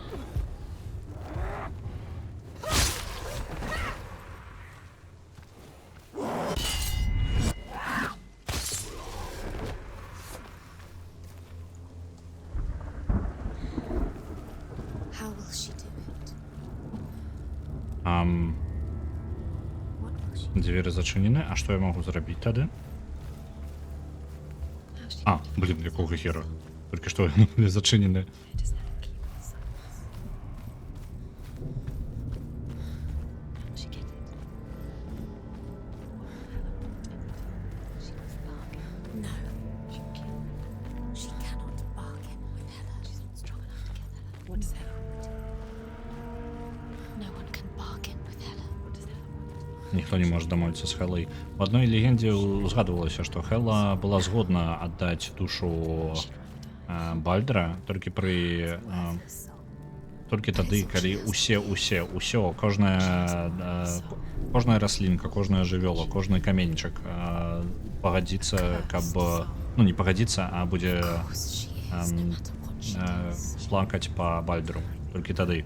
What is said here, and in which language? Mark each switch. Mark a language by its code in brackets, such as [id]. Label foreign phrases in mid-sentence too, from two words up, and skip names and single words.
[en] How will she do it? [be] Дзверы зачынены, а што я магу зрабіць тады? А, блін, якога хера? Толькі што яны былі зачынены. [en] No. She cannot bargain with Hela. She's not strong enough to get Hela. What does Hela want? [be] ніхто не можа дамовіцца з Хелай. У адной легендзе узгадвалася, што Хела была згодна аддаць душу Бальдра толькі тады, калі ўсё, кожная раслінка, кожная жывёла, кожны каменьчык пагадзіцца, каб не пагадзіцца, а будзе плакаць па Бальдру толькі тады.